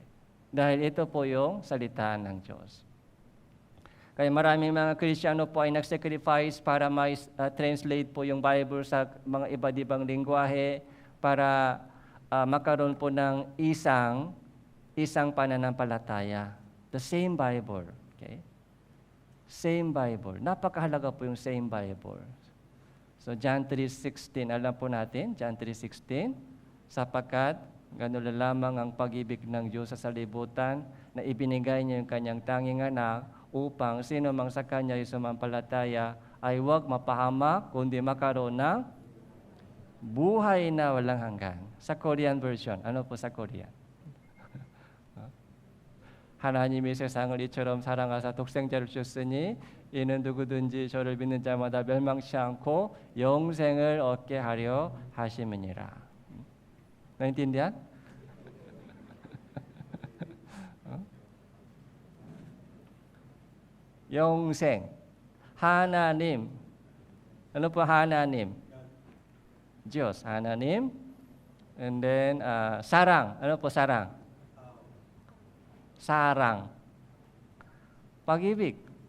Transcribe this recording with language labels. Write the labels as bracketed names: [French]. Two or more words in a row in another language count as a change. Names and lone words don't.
[Filipino] Dahil ito po yung salita ng Diyos. Kaya maraming mga Kristiyano po ay nag-sacrifice para translate po yung Bible sa mga iba't ibang lingwahe para magkaroon po ng isang pananampalataya. [English] The same Bible. Okay? Same Bible. [Filipino] Napakahalaga po yung [English] same Bible. [Filipino] So John 3:16, alam po natin, John 3:16, sapagkat ganun lamang ang pag-ibig ng Diyos sa salibutan na ibinigay niya yung kanyang tanging anak upang sino mang sa kanya ay sumampalataya ay huwag mapahamak kundi makaroon ng buhay na walang hanggan. Sa [English] Korean version. [Filipino] Ano po sa Korean? [Korean] 하나님이 세상을 이처럼 사랑하사 독생자를 주셨으니 이는 누구든지 저를 믿는 자마다 멸망치 않고 영생을 얻게 하려 하심이니라. [Filipino] 나인tindihan? Yong-seng. Hananim. Ano po Hananim? Diyos. Hananim. [English] And then, [Filipino] sarang. Ano po sarang? Sarang. Pag-ibig.